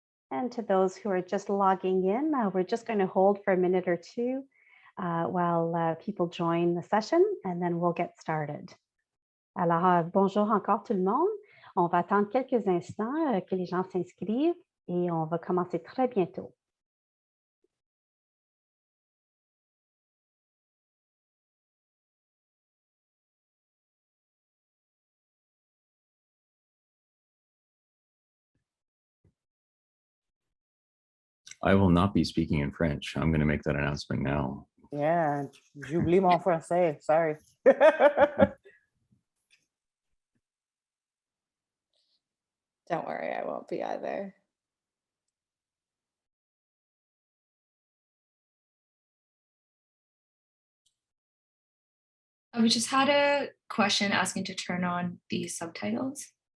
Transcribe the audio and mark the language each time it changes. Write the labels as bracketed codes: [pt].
[en] And to those who are just logging in, we're just going to hold for a minute or two while people join the session, and then we'll get started. [fr] Alors, bonjour encore tout le monde. On va attendre quelques instants que les gens s'inscrivent et on va commencer très bientôt. [en] I will not be speaking in French. I'm going to make that announcement now. [fr] Yeah, j'oublie mon français, [en] sorry. Don't worry, I won't be either. We just had a question asking to turn on the subtitles.